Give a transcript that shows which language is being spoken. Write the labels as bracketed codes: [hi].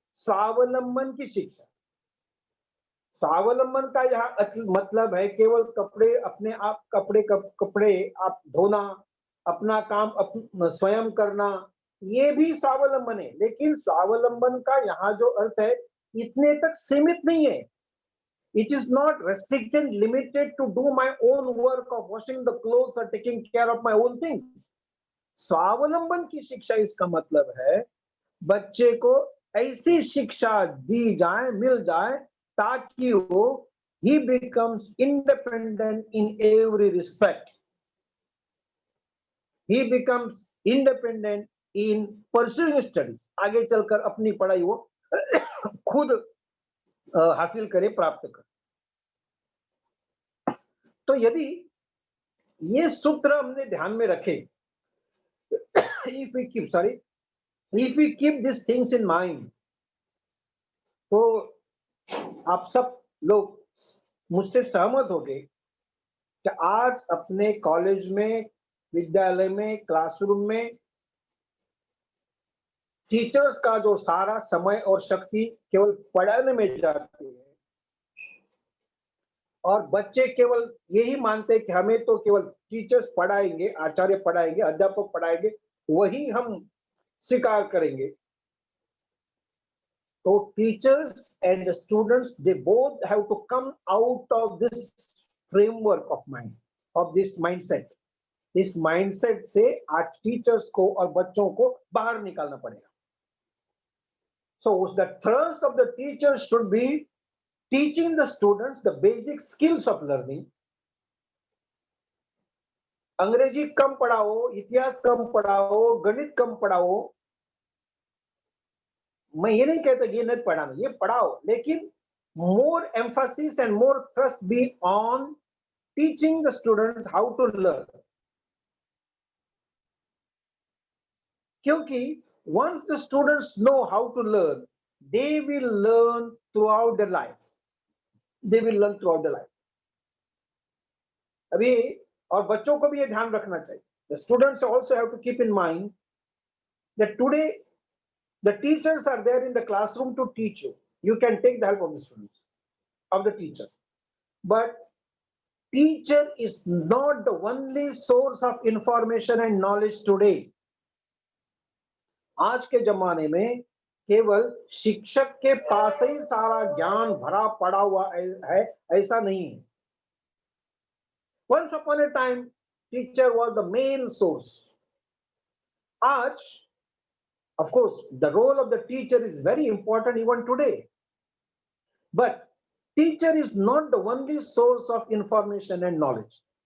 [hi] स्वावलंबन की शिक्षा। स्वावलंबन का यह मतलब है केवल कपड़े अपने आप, कपड़े आप धोना, अपना काम स्वयं करना, ये भी स्वावलंबन है। लेकिन स्वावलंबन का यहाँ जो अर्थ है, इतने तक सीमित नहीं है। [en] It is not restricted, limited to do my own work of washing the clothes or taking care of my own things. [hi] स्वावलंबन की शिक्षा, इसका मतलब है बच्चे को ऐसी शिक्षा दी जाए, मिल जाए, ताकि वो [en] he becomes independent in every respect. He becomes independent in pursuing studies. [hi] आगे चलकर अपनी पढ़ाई वो खुद हासिल करे, प्राप्त करे। तो यदि ये सूत्र हमने ध्यान में रखे, [en] if we keep this things in mind, [hi] तो आप सब लोग मुझसे सहमत होंगे कि आज अपने कॉलेज में, विद्यालय में, क्लासरूम में टीचर्स का जो सारा समय और शक्ति केवल पढ़ाने में जाती है, और बच्चे केवल यही मानते हैं कि हमें तो केवल टीचर्स पढ़ाएंगे, आचार्य पढ़ाएंगे, अध्यापक पढ़ाएंगे, वही हम स्वीकार करेंगे। [en] तो teachers and students, they both have to come out of this framework of mind, of this mindset. [hi] इस माइंडसेट से आज टीचर्स को और बच्चों को बाहर निकालना पड़ेगा। [en] So the thrust of the teacher should be teaching the students the basic skills of learning. [hi] अंग्रेजी कम पढ़ाओ, इतिहास कम पढ़ाओ, गणित कम पढ़ाओ, मैं ये नहीं कहता ये नहीं पढ़ाना, ये पढ़ाओ, लेकिन [en] more emphasis and more thrust be on teaching the students how to learn. क्योंकि once the students know how to learn, they will learn throughout their life. They will learn throughout their life. [hi] अभी और बच्चों को भी ये ध्यान रखना चाहिए. [en] The students also have to keep in mind that today the teachers are there in the classroom to teach you. You can take the help of the students, of the teachers. But teacher is not the only source of information and knowledge today. [hi] आज के जमाने में केवल शिक्षक के पास ही सारा ज्ञान भरा पड़ा हुआ है, ऐसा नहीं है. [en] Once upon a time, teacher was the main source. आज, of course, the role of the teacher is very important even today. But teacher is not the only source of information and knowledge.